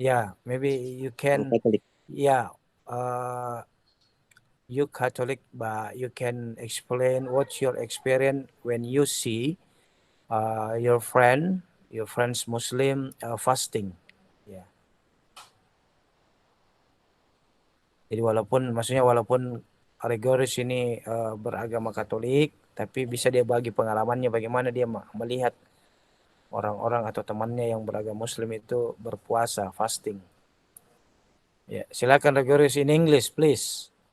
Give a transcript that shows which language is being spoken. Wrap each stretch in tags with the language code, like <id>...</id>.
<en>Yeah, maybe you I'm can. Catholic. Yeah, you Catholic, but you can explain what's your experience when you see your friends Muslim fasting.</en> <id>Ya. Jadi walaupun Gregorius ini beragama Katolik, tapi bisa dia bagi pengalamannya bagaimana dia melihat orang-orang atau temannya yang beragama Muslim itu berpuasa, fasting. Ya, silakan Gregorius</id> <en>in English, please.</en>